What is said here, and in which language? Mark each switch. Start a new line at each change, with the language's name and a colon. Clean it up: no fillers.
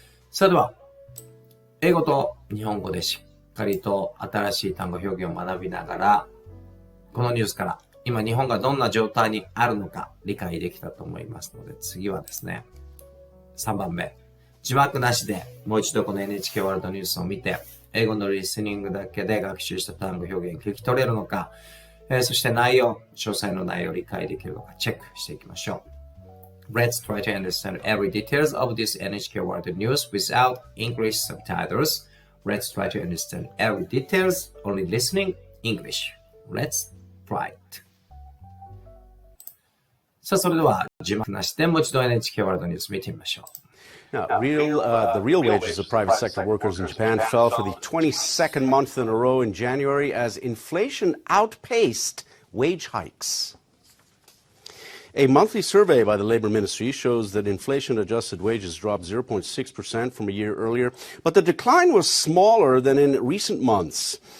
Japanese: それでは、英語と日本語でしっかりと新しい単語表現を学びながら、このニュースから今日本がどんな状態にあるのか理解できたと思いますので、次はですね、3番目。字幕なしでもう一度この NHK ワールドニュースを見て、英語のリスニングだけで学習した単語表現聞き取れるのか、そして詳細の内容を理解できるのかチェックしていきましょう。
English: Let's try to understand every details of this NHK World News without English subtitles. Let's try to understand every details, only listening English. Let's try it.
Japanese: さあ、それでは字幕なしでもう一度 NHK ワールドニュース見てみましょう。
English: Now, the real wages of private sector workers in Japan fell for the 22nd month in a row in January as inflation outpaced wage hikes. A monthly survey by the Labor Ministry shows that inflation-adjusted wages dropped 0.6% from a year earlier, but the decline was smaller than in recent months.